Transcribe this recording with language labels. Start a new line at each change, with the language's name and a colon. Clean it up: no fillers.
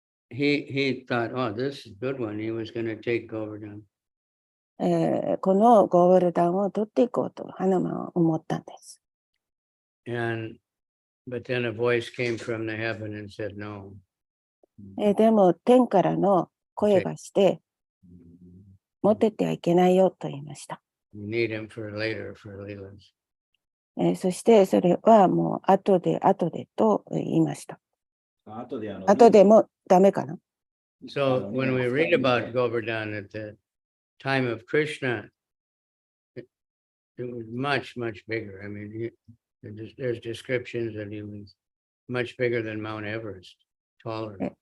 English: He thought, oh, this is a good one. He was going to take Govardhan.
Japanese: このゴーバルダンを取っていこうとハヌマンは思ったんです。
English: But then a voice came from the heaven and said, no.
Japanese: でも天からの声がして、持ってってはいけないよと言いました。
English: You need him for later, for Leelas.
Japanese: そしてそれはもう後でと言いました。後でもダメかな。
English: So when we read about Govardhan at the time of Krishna, it was much, much bigger. I mean, there's descriptions that he was much bigger than Mount Everest, taller.